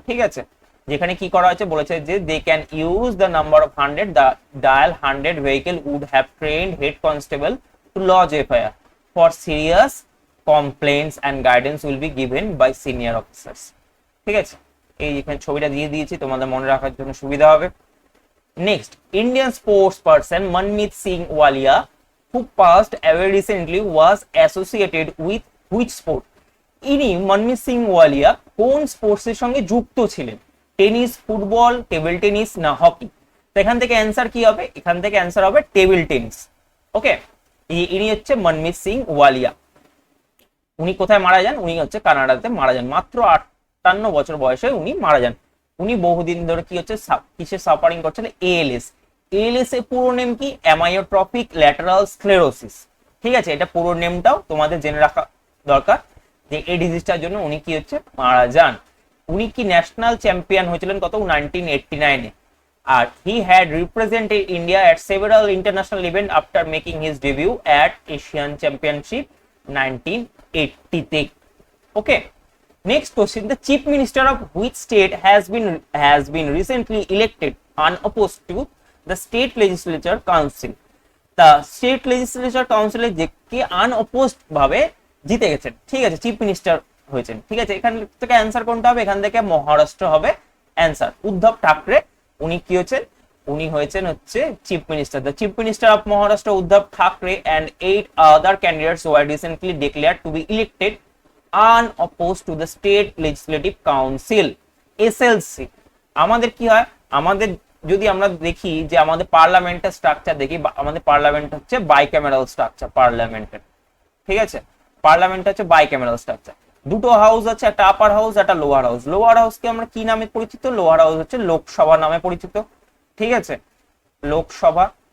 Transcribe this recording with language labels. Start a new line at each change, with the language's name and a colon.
Bangla: ঠিক আছে, যেখানে কি করা হয়েছে বলেছে যে
English: They can use the number of 100, the dial 100 vehicle would have trained head constable to lodge FIR for serious complaints and guidance will be given by senior officers.
Bangla: ঠিক আছে, এই এখানে ছবিটা দিয়ে দিয়েছি, তোমাদের মনে রাখার জন্য সুবিধা হবে।
English: Next, Indian sports person Manmeet Singh Walia who passed away recently was associated with which sport?
Bangla: ইনি মনমিত সিং ওয়ালিয়া কোন স্পোর্টসের সঙ্গে যুক্ত ছিলেন? টেনিস, ফুটবল, টেবিল টেনিস, না হকি? তো এখান থেকে অ্যান্সার কি হবে? এখান থেকে অ্যান্সার হবে টেবিল টেনিস। ওকে, ইনি হচ্ছে মনমিত সিং ওয়ালিয়া। উনি কোথায় মারা যান? উনি হচ্ছে কানাডাতে মারা যান, মাত্র 58 বছর বয়সে উনি মারা যান। উনি বহুদিন ধরে কি হচ্ছে কিসে সাফারিং করছিলেন? এএলএস। এএলএস এর পুরো নেম কি? অ্যামায়োট্রফিক ল্যাটারাল স্ক্লেরোসিস। ঠিক আছে, এটা পুরো নেমটাও তোমাদের জেনে রাখা দরকার, যে এই ডিজিজটার জন্য উনি কি হচ্ছে মারা যান। উনি কি ন্যাশনাল চ্যাম্পিয়ন হয়েছিলেন কত? 1989-এ।
English: আর he had represented India at several international event after making his debut at Asian championship 1980-তে। Okay, next question, the chief minister of which state has been recently elected unopposed to the state legislature council?
Bangla: তা state legislature কাউন্সিলে যে কে আনঅপোজড ভাবে জিতে গেছেন, ঠিক আছে, chief minister হয়েছেন, ঠিক আছে। এখান থেকে অ্যান্সার কোনটা হবে? এখান থেকে মহারাষ্ট্র হবে অ্যান্সার। উদ্ধব ঠাকরে উনি কি হয়েছেন? উনি হয়েছেন হচ্ছে chief minister.
English: The chief minister of Maharashtra Uddhav Thackeray and 8 other candidates were recently declared to be elected unopposed to the state legislative council SLC।
Bangla: আমাদের কি হয়, আমাদের যদি আমরা দেখি যে আমাদের পার্লামেন্টের স্ট্রাকচার দেখি, আমাদের পার্লামেন্ট হচ্ছে বাইক্যামেরাল স্ট্রাকচার পার্লামেন্টের, ঠিক আছে। পার্লামেন্ট হচ্ছে বাইক্যামেরাল স্ট্রাকচার, দুটো হাউস আছে, একটা আপার হাউস একটা লোয়ার হাউস। লোয়ার হাউসকে আমরা কি নামে পরিচিত? লোয়ার হাউস হচ্ছে লোকসভা নামে পরিচিত, ঠিক আছে, লোকসভা।